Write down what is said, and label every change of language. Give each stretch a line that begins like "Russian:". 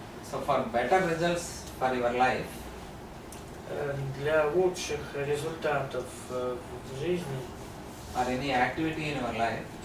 English: So for better results for your life,
Russian: Для лучших результатов в жизни
English: or any activity in your life,